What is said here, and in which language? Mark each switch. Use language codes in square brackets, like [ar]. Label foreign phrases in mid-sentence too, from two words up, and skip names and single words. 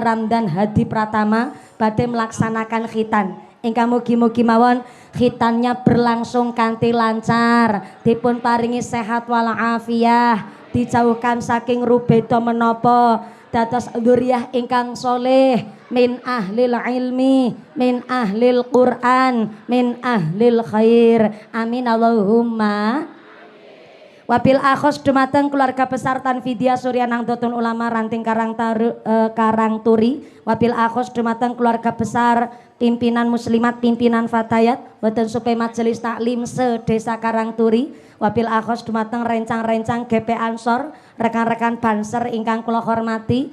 [jv] Ramdan Hadi Pratama badhe melaksanakan khitan ingkang mugi-mugi mawon [id] khitannya berlangsung [jv] kanthi lancar dipun paringi sehat walafiah dijauhkan saking rubeda menapa dados dzurriah ingkang soleh [ar] من أهل العلم من أهل القرآن من أهل الخير آمين اللهم. وبالأخص [jv] dumateng [id] keluarga besar [jv] Tanfidia Surya Nahdlatul Ulama Ranting Karangturi. [ar] وبالأخص [jv] dumateng [id] keluarga besar pimpinan muslimat pimpinan fatayat [jv] boten supe majelis taklim se-Desa Karangturi. [ar] وبالأخص [jv] dumateng rencang-rencang GP Ansor, rekan-rekan Banser ingkang kula hormati.